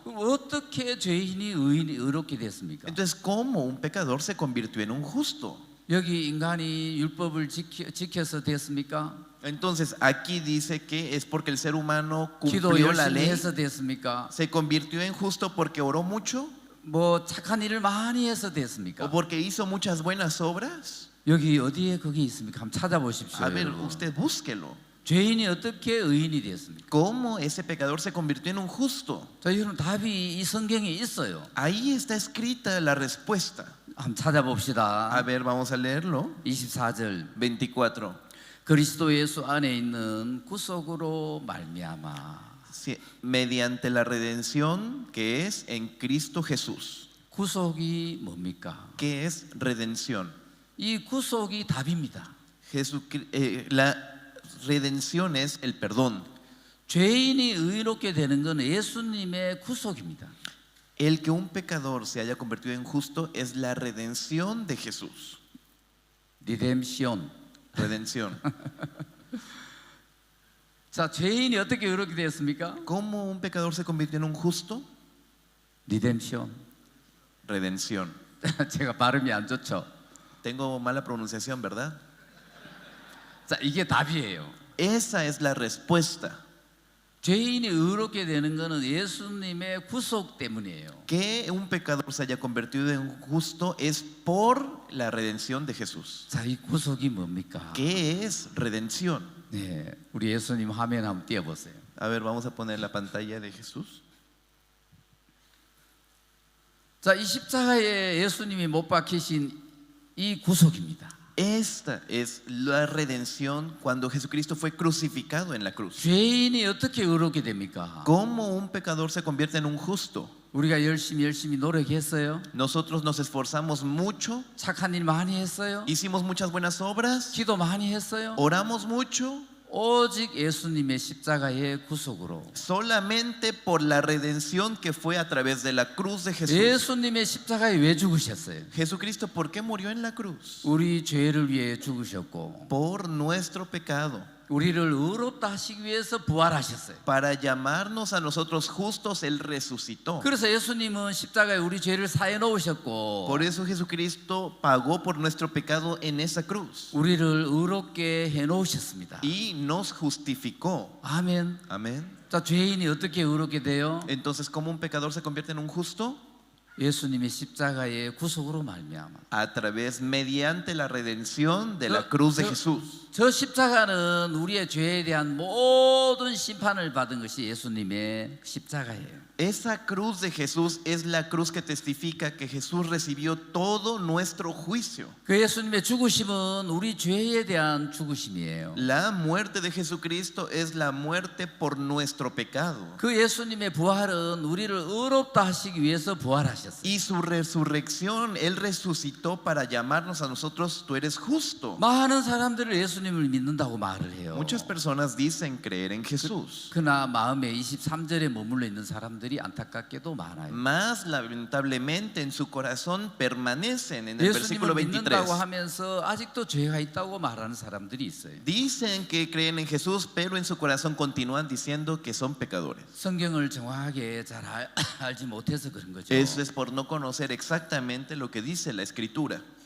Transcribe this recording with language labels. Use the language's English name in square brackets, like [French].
[Korean] 그럼 어떻게 죄인이 의롭게 됐습니까? [Spanish] Entonces, ¿cómo un pecador se convirtió en un justo? [Korean] 여기 인간이 율법을 지켜서 됐습니까? [Spanish] Entonces, aquí dice que es porque el ser humano [Korean] 기도 [Spanish] cumplió la [Korean] 열심히 [Spanish] ley. [Korean] 해서 됐습니까? [Spanish] ¿Se convirtió en justo porque oró mucho? [Korean] 뭐 착한 일을 많이 해서 [Spanish] ¿O [Korean] 됐습니까? [Spanish] porque hizo muchas buenas obras? [Korean] 여기 어디에 거기 있습니까? 한번 찾아보십시오. [Spanish] A ver, [Korean] 여러분. [Spanish] usted búsquelo. [Korean] 죄인이 어떻게 의인이 됐습니까? [Spanish] ¿Cómo ese pecador se convirtió en un justo? [Korean] 자, 여러분 답이 이 성경에 있어요. [Spanish] Ahí está escrita la respuesta. [Korean] 한번 찾아봅시다. [Spanish] A ver, vamos a leerlo. [Korean] 24절 [Spanish] 24. [Korean] 그리스도 예수 안에 있는 구속으로 말미암아. [Spanish] Sí, mediante la redención que es en Cristo Jesús. [Korean] 구속이 뭡니까? [Spanish] ¿Qué es redención? [Korean] 이 구속이 답입니다. [Spanish] La redención es el perdón. [Korean] 죄인이 의롭게 되는 건 예수님의 구속입니다. [Spanish] El que un pecador se haya convertido en justo es la redención de Jesús. [English] 리뎀션. [Spanish] Redención. [Korean] 자, 죄인이 어떻게 의롭게 되었습니까? [Spanish] ¿Cómo un pecador se convirtió en un justo? [English] 리뎀션. [Spanish] Redención. [Korean] 제가 발음이 안 좋죠. [Spanish] Tengo mala pronunciación, ¿verdad? [Korean] 자, 이게 답이에요. [Spanish] Esa es la respuesta. [Korean] 죄인이 의롭게 되는 것은 예수님의 구속 때문이에요. [Spanish] Que un pecador se haya convertido en justo es por la redención de Jesús. [Korean] 자, 이 구속이 뭡니까? [Spanish] ¿Qué es redención? [Korean] 네, 우리 예수님 화면 한번 띄워보세요. [Spanish] A ver, vamos a poner la pantalla de Jesús. [Korean] 자, 이 십자가에 예수님이 못 박히신 이 구속입니다. [Spanish] Esta es la redención cuando Jesucristo fue crucificado en la cruz. [Korean] 죄인이 어떻게 의롭게 됩니까? [Spanish] ¿Cómo un pecador se convierte en un justo? [Korean] 우리가 열심히 노력했어요. [Spanish] Nosotros nos esforzamos mucho, [Korean] 착한 일 많이 했어요. [Spanish] hicimos muchas buenas obras, [Korean] 기도 많이 했어요. [Spanish] oramos mucho, [Korean] 오직 예수님의 십자가의 구속으로. [Spanish] solamente por la redención que fue a través de la cruz de Jesús. [Korean] 예수님의 십자가에 왜 죽으셨어요? [Spanish] Jesucristo, ¿por qué murió en la cruz? [Korean] 우리 죄를 위해 죽으셨고 [Spanish] Por nuestro pecado, [Korean] 우리를 의롭다 하시기 위해서 부활하셨어요. [Spanish] para llamarnos a nosotros justos, Él resucitó. [Korean] 그래서 예수님은 십자가에 우리 죄를 사해 놓으셨고 [Spanish] Por eso Jesucristo pagó por nuestro pecado en esa cruz [Korean] 우리를 의롭게 해 놓으셨습니다. [Spanish] y nos justificó. [Korean] 아멘. [Spanish] Amén. [Korean] 자, 죄인이 어떻게 의롭게 돼요? [Spanish] Entonces, ¿cómo un pecador se convierte en un justo? [Korean] 예수님의 십자가의 구속으로 말미암아. [Spanish] A través, mediante la redención de la cruz de Jesús. [Korean] 저 십자가는 우리의 죄에 대한 모든 심판을 받은 것이 예수님의 십자가예요. [Spanish] Esa cruz de Jesús es la cruz que testifica que Jesús recibió todo nuestro juicio. [Korean] 그 예수님의 죽으심은 우리 죄에 대한 죽으심이에요. [Spanish] La muerte de Jesucristo es la muerte por nuestro pecado. [Korean] 그 예수님의 부활은 우리를 의롭다 하시기 위해서 부활하셨어요. [Spanish] Y su resurrección, Él resucitó para llamarnos a nosotros, tú eres justo. [Korean] 많은 사람들을 예수님을 믿는다고 말을 해요. [Spanish] Muchas personas dicen creer en Jesús. [Korean] 그러나 마음에 23절에 머물러 있는 사람들이 안타깝게도 많아요. [Spanish] Más lamentablemente en su corazón permanecen en el versículo [Korean] 예수님을 [Spanish] 23. [Korean] 믿는다고 하면서 아직도 죄가 있다고 말하는 사람들이 있어요. [Spanish] Dicen que creen en Jesús, pero en su corazón continúan diciendo que son pecadores. [Korean] 성경을 정확하게 잘 알지 못해서 그런 거죠. [Spanish] Eso es por no conocer exactamente lo que dice la Escritura.